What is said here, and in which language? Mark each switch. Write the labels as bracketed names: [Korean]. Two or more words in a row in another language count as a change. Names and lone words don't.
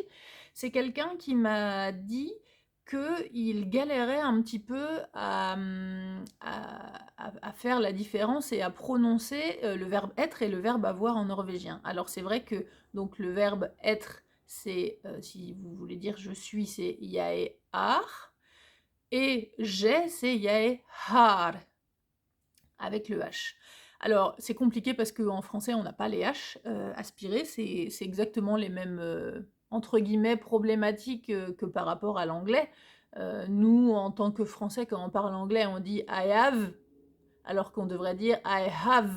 [French] C'est quelqu'un qui m'a dit qu'il galérait un petit peu à faire la différence et à prononcer, le verbe être et le verbe avoir en norvégien. Alors c'est vrai que donc le verbe être, c'est, si vous voulez dire je suis, c'est [Norwegian] jeg er [French] et j'ai, c'est [Norwegian] jeg har [French] avec le H. Alors c'est compliqué parce qu'en français on n'a pas les H, aspirés, c'est exactement les mêmes, entre guillemets «problématiques», que par rapport à l'anglais. [English] Nous en tant que Français quand on parle anglais on dit I have, alors qu'on devrait dire I have.